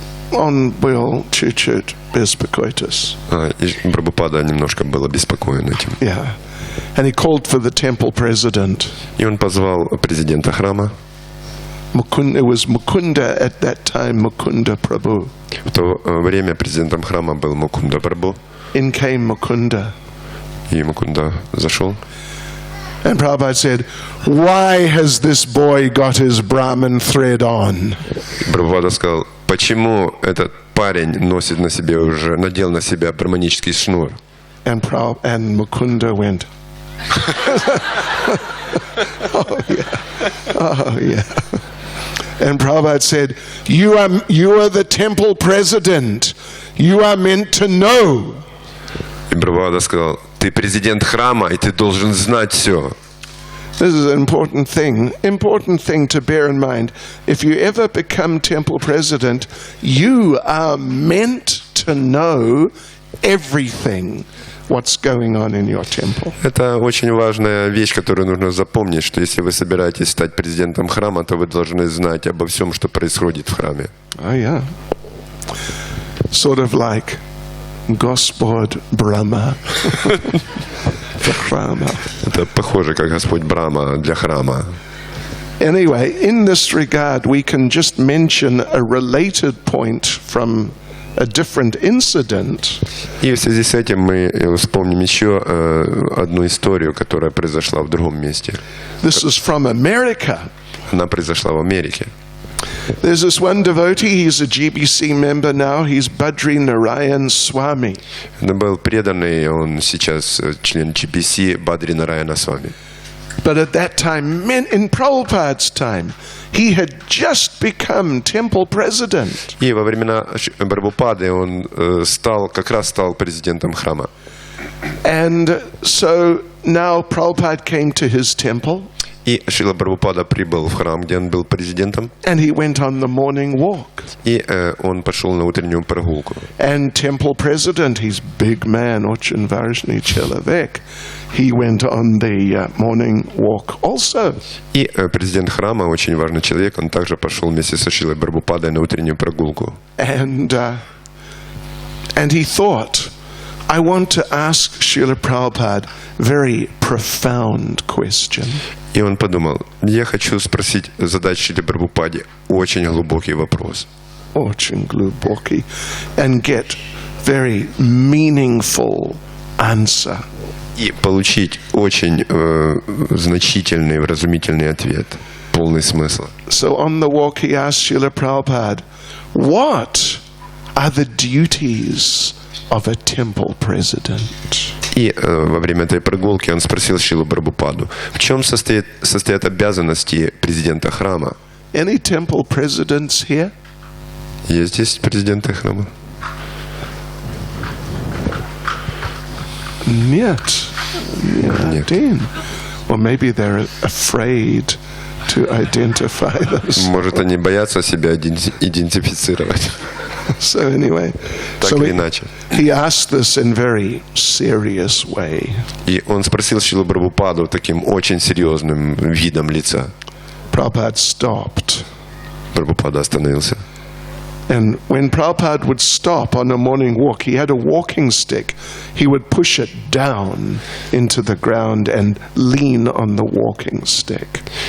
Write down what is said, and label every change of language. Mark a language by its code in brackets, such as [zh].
[ru] Он был чуть-чуть беспокойтесь. И Прабхупада немножко был обеспокоен этим. [en] Yeah. And he called for the temple president. [ru] И он позвал президента храма. [en] It was Mukunda at that time, Mukunda Prabhu. [ru] В то время президентом храма был Мукунда Прабху. [en] In came Mukunda. [ru] И Мукунда зашел. [en] And Prabhupada said, "Why has this boy got his Brahman thread on?" [ru] Прабхупада сказал, почему этот парень надел на себя браманический шнур? [en] And Mukunda went, "Oh yeah." And Prabhupada said, you are the temple president. You are meant to know." [ru] И Прабхупада сказал, ты президент храма, и ты должен знать все. [en] This is an important thing to bear in mind. If you ever become temple president, you are meant to know everything what's going on in your temple. [ru] Это очень важная вещь, которую нужно запомнить, что если вы собираетесь стать президентом храма, то вы должны знать обо всем, что происходит в храме. [en] Oh yeah. Sort of like [ru] Господь Брахма для храма. Это похоже, как Господь Брахма для храма. [en] Anyway, in this regard, we can just mention a related point from a different incident. [ru] И в связи с этим мы вспомним еще одну историю, которая произошла в другом месте. [en] This is from America. [ru] Она произошла в Америке. [en] There's this one devotee, he's a GBC member now, he's Badri Narayan Swami. [ru] Это был преданный, он сейчас член GBC, Бадри Нараяна Свами. [en] But at that time, in Prabhupada's time, he had just become temple president. [ru] И во времена Прабхупады он как раз стал президентом храма. [en] And so now Prabhupada came to his temple. [ru] И Шрила Прабхупада прибыл в храм, где он был президентом, [en] And he went on the morning walk. [ru] и он пошел на утреннюю прогулку. [en] And temple president, he's big man, [ru] очень важный человек. [en] He went on the morning walk also. [ru] И президент храма, очень важный человек, он также пошел вместе со Шрилой Прабхупадой на утреннюю прогулку. [en] And he thought, I want to ask Srila Prabhupada very profound question. [ru] И он подумал, я хочу задать Шриле Прабхупаде очень глубокий вопрос. Очень глубокий. [en] And get very meaningful answer. [ru] И получить очень значительный, вразумительный ответ, полный смысла. [en] So on the walk he asked Srila Prabhupada, what are the duties of a temple president? [ru] И во время этой прогулки он спросил Шрилу Прабхупаду, в чем состоят обязанности президента храма? [en] Any temple presidents here? [ru] Есть здесь президенты храма? Нет. Нет. [en] Or maybe they're afraid to identify those. [ru] Может, они боятся себя идентифицировать. [en] So anyway, [ru] Так или иначе. [en] he asked this in very serious way. [ru] И он спросил Шрилу Прабхупаду таким очень серьезным видом лица. [en] Prabhupada stopped. [ru] Прабхупада остановился. [en] And when Prabhupada would stop on a morning walk, he had a walking stick. He would push it down into the ground and lean on the walking stick.